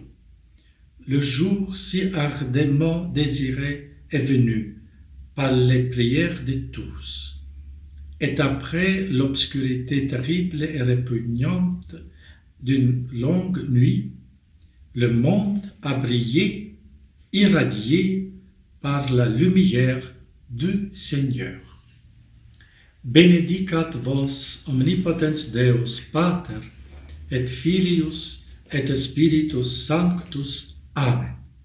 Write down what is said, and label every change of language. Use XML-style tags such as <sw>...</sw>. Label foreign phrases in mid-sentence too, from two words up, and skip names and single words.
<fr>Le jour si ardemment désiré est venu par les prières de tous. Et après l'obscurité terrible et répugnante d'une longue nuit, le monde a brillé, irradié par la lumière du Seigneur.</fr> <la>Benedicat vos omnipotens Deus Pater, et Filius, et Spiritus Sanctus. Amen.</la>